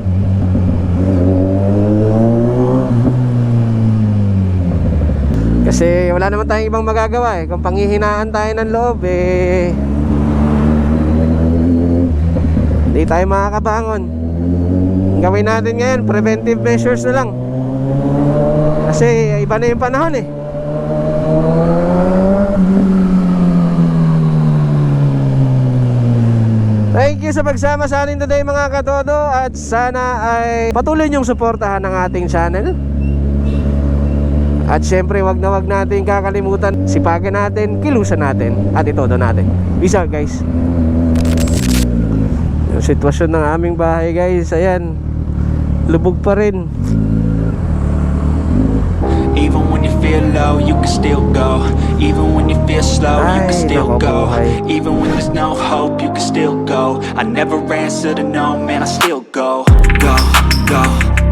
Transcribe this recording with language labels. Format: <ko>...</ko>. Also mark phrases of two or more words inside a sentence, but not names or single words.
<tl>Kasi wala naman tayong ibang magagawa eh. Kung panghihinaan tayo ng loob eh, hindi tayo makakabangon. Ang gawin natin ngayon, preventive measures na lang. Kasi iba na yung panahon eh.</tl> <en>Thank you</en> <tl>sa pagsama sa atin today mga katodo. At sana ay patuloy niyong suportahan ang ating channel. At syempre wag na wag natin kakalimutan, sipagan natin, kilusan natin, at itodo natin.</tl> <en>Peace out guys.</en> <tl>Yung sitwasyon ng aming bahay guys, ayan, lubog pa rin.</tl> <en>Even when you feel low, you can still go. Even when you feel slow, you can still go. Even when there's no hope, you can still go. I never answer to no, man, I still go. Go, go.</en>